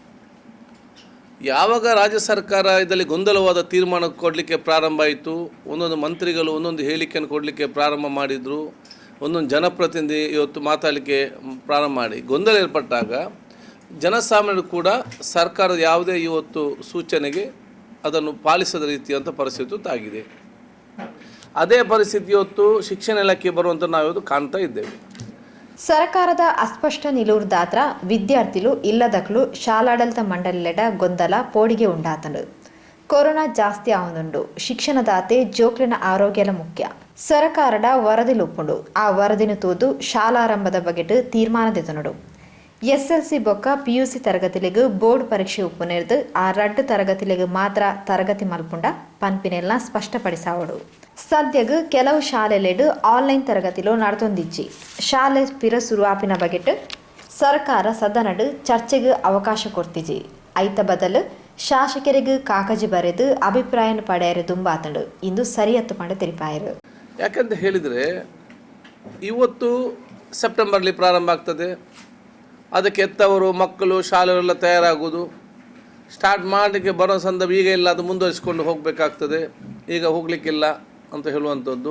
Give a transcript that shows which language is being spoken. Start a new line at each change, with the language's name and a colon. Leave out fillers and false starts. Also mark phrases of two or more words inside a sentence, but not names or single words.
Kannada: ಯಾವಾಗ ರಾಜ್ಯ ಸರ್ಕಾರ ಇದರಲ್ಲಿ ಗೊಂದಲವಾದ ತೀರ್ಮಾನ ಕೊಡಲಿಕ್ಕೆ ಪ್ರಾರಂಭ ಆಯಿತು, ಒಂದೊಂದು ಮಂತ್ರಿಗಳು ಒಂದೊಂದು ಹೇಳಿಕೆಯನ್ನು ಕೊಡಲಿಕ್ಕೆ ಪ್ರಾರಂಭ ಮಾಡಿದರು, ಒಂದೊಂದು ಜನಪ್ರತಿನಿಧಿ ಇವತ್ತು ಮಾತಾಡಲಿಕ್ಕೆ ಪ್ರಾರಂಭ ಮಾಡಿ ಗೊಂದಲ ಏರ್ಪಟ್ಟಾಗ ಜನಸಾಮಾನ್ಯರು ಕೂಡ ಸರ್ಕಾರದ ಯಾವುದೇ ಇವತ್ತು ಸೂಚನೆಗೆ ಅದನ್ನು ಪಾಲಿಸದ ರೀತಿಯಂಥ ಪರಿಸ್ಥಿತಿ ತಾಗಿದೆ. ಅದೇ ಪರಿಸ್ಥಿತಿ ಇವತ್ತು ಶಿಕ್ಷಣ ಇಲಾಖೆ ಬರುವಂಥ ನಾವಿವತ್ತು ಕಾಣ್ತಾ ಇದ್ದೇವೆ.
Tulu: ಸರ್ಕಾರದ ಅಸ್ಪಷ್ಟ ನಿಲುವುದಾತ್ರ ವಿದ್ಯಾರ್ಥಿಗಳು ಇಲ್ಲದಕ್ಕಲು ಶಾಲಾಡಳಿತ ಮಂಡಳಿಲೆಡ ಗೊಂದಲ ಪೋಡಿಗೆ ಉಂಡಾತನು. ಕೊರೋನಾ ಜಾಸ್ತಿ ಆವೊಂದುಂಡು, ಶಿಕ್ಷಣದಾತೆ ಜೋಕ್ಲಿನ ಆರೋಗ್ಯಲ ಮುಖ್ಯ. ಸರ್ಕಾರದ ವರದಿಲು ಉಪ್ಪುಂಡು, ಆ ವರದಿನ ತೂದು ಶಾಲಾರಂಭದ ಬಗೆಟ್ ತೀರ್ಮಾನದೆತನುಡು. SLC ಬೊಕ್ಕ PUC ತರಗತಿಲೆಗ್ ಬೋರ್ಡ್ ಪರೀಕ್ಷೆ ಉಪ್ಪುನೆರ್ದು ಆ 2 ತರಗತಿಲೆಗ್ ಮಾತ್ರ ತರಗತಿ ಮಲ್ಪುಂಡ ಪನ್ಪಿನೆಲ್ಲ ಸ್ಪಷ್ಟಪಡಿಸಾವಡು. ಸದ್ಯಗ್ ಕೆಲವು ಶಾಲೆಲೆಡ್ ಆನ್ಲೈನ್ ತರಗತಿಲು ನಡತೊಂದಿಜ್ಜಿ ಶಾಲೆ ಪಿರ ಸುರುವಾಪಿನ ಬಗೆಟ್ ಸರ್ಕಾರ ಸದನಡ್ ಚರ್ಚೆಗೆ ಅವಕಾಶ ಕೊಡ್ತಿಜಿ. ಐತ ಬದಲು ಶಾಸಕರಿಗೆ ಕಾಕಜಿ ಬರೆದು ಅಭಿಪ್ರಾಯ ಪಡೆಯರು ದುಂಬಾತಂಡು ಇಂದು ಸರಿಯತ್ತು ಪಂಡ ತಿಳಿಪಾಯರು.
Kannada: ಯಾಕಂತ ಹೇಳಿದರೆ ಇವತ್ತು ಸೆಪ್ಟೆಂಬರ್ಲಿ ಪ್ರಾರಂಭ ಆಗ್ತದೆ, ಅದಕ್ಕೆ ಎತ್ತವರು ಮಕ್ಕಳು ಶಾಲೆಯೆಲ್ಲ ತಯಾರಾಗುವುದು ಸ್ಟಾರ್ಟ್ ಮಾಡಲಿಕ್ಕೆ ಬರೋ ಸಂದರ್ಭ ಈಗ ಇಲ್ಲ, ಅದು ಮುಂದುವರಿಸಿಕೊಂಡು ಹೋಗಬೇಕಾಗ್ತದೆ, ಈಗ ಹೋಗಲಿಕ್ಕಿಲ್ಲ ಅಂತ ಹೇಳುವಂಥದ್ದು.